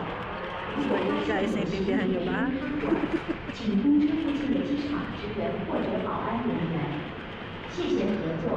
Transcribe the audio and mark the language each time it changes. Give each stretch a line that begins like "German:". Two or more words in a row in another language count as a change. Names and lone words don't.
Chinese: 如果发生
Filipino: Guys,
Chinese: 有
Filipino: naintindihan niyo ba?
Chinese: 请通知附近的机场职员或者保安人员。谢谢合作。